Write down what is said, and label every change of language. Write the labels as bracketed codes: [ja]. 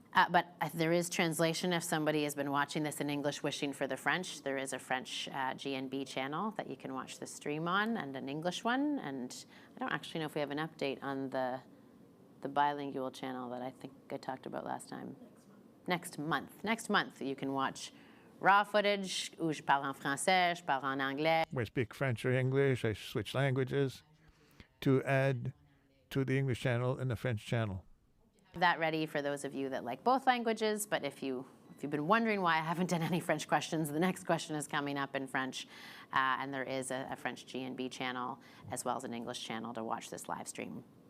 [en] But there is translation if somebody has been watching this in English wishing for the French. There is a French GNB channel that you can watch the stream on, and an English one. And I don't actually know if we have an update on the bilingual channel that I think I talked about last time. Next month you can watch raw footage, [fr] où je parle en français, je parle en anglais. [en] We speak French or English. I switch languages to add to the English channel and the French channel. That ready for those of you that like both languages, but if you've been wondering why I haven't done any French questions, the next question is coming up in French, and there is a French GNB channel as well as an English channel to watch this live stream.